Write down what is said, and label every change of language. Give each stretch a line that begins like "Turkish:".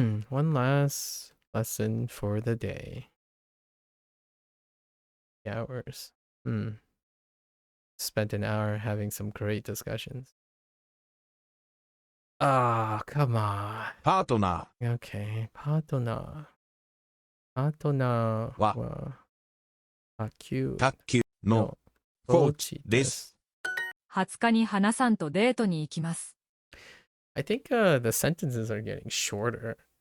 English: One last lesson for the day. Hours. Spent an hour having some great discussions. Ah, come on.
Japanese: パートナ
English: Okay,
Japanese: パートナーは卓球のコーチです。 20日に花さんとデートに行きます。
English: I think the sentences are getting shorter.